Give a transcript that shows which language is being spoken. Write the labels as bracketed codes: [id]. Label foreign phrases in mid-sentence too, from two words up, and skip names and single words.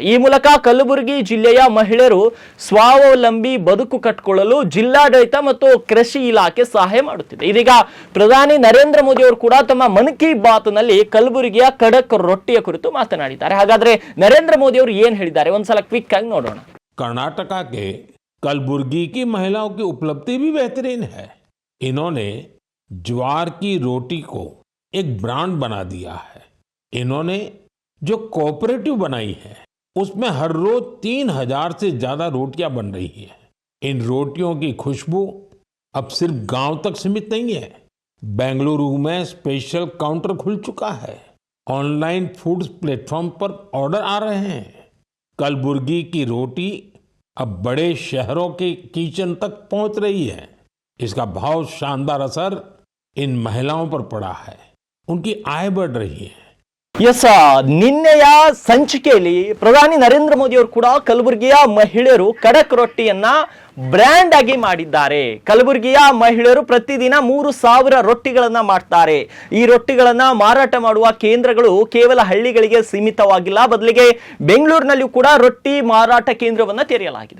[kn] ಈ ಮೂಲಕ ಕಲಬುರಗಿ ಜಿಲ್ಲೆಯ ಮಹಿಳೆಯರು ಸ್ವಾವಲಂಬಿ ಬದುಕು ಕಟ್ಟಿಕೊಳ್ಳಲು ಜಿಲ್ಲಾಡಳಿತ ಮತ್ತು ಕೃಷಿ ಇಲಾಖೆ ಸಹಾಯ ಮಾಡುತ್ತಿದೆ. ಇದೀಗ ಪ್ರಧಾನಿ ನರೇಂದ್ರ ಮೋದಿ ಅವರು ಕೂಡ ತಮ್ಮ ಮನ್ ಕಿ ಬಾತ್ ನಲ್ಲಿ ಕಲಬುರಗಿಯ ಖಡಕ್ ರೊಟ್ಟಿಯ ಕುರಿತು ಮಾತನಾಡಿದ್ದಾರೆ. ಹಾಗಾದ್ರೆ ನರೇಂದ್ರ ಮೋದಿ ಅವರು ಏನ್ ಹೇಳಿದ್ದಾರೆ ಒಂದ್ಸಲ ಕ್ವಿಕ್ ಆಗಿ ನೋಡೋಣ. [hi] कर्नाटका के कलबुर्गी की महिलाओं की उपलब्धि भी बेहतरीन है. इन्होंने ज्वार की रोटी को एक ब्रांड बना दिया है. इन्होंने जो कोऑपरेटिव बनाई है उसमें हर रोज 3000 से ज्यादा रोटियां बन रही है. इन रोटियों की खुशबू अब सिर्फ गांव तक सीमित नहीं है. बेंगलुरु में [en] special counter [hi] खुल चुका है. [en] online food platform [hi] पर ऑर्डर आ रहे हैं. कलबुर्गी की रोटी अब बड़े शहरों के किचन तक पहुंच रही है. इसका बहुत शानदार असर इन महिलाओं पर पड़ा है. उनकी आय बढ़ रही है. [kn] ಎಸ್, ನಿನ್ನೆಯ ಸಂಚಿಕೆಯಲ್ಲಿ ಪ್ರಧಾನಿ ನರೇಂದ್ರ ಮೋದಿ ಅವರು ಕೂಡ ಕಲಬುರಗಿಯ ಮಹಿಳೆಯರು ಖಡಕ್ ರೊಟ್ಟಿಯನ್ನ ಬ್ರ್ಯಾಂಡ್ ಆಗಿ ಮಾಡಿದ್ದಾರೆ. ಕಲಬುರಗಿಯ ಮಹಿಳೆಯರು ಪ್ರತಿದಿನ 3000 ರೊಟ್ಟಿಗಳನ್ನ ಮಾಡ್ತಾರೆ. ಈ ರೊಟ್ಟಿಗಳನ್ನ ಮಾರಾಟ ಮಾಡುವ ಕೇಂದ್ರಗಳು ಕೇವಲ ಹಳ್ಳಿಗಳಿಗೆ ಸೀಮಿತವಾಗಿಲ್ಲ, ಬದಲಿಗೆ ಬೆಂಗಳೂರಿನಲ್ಲಿಯೂ ಕೂಡ ರೊಟ್ಟಿ ಮಾರಾಟ ಕೇಂದ್ರವನ್ನ ತೆರೆಯಲಾಗಿದೆ.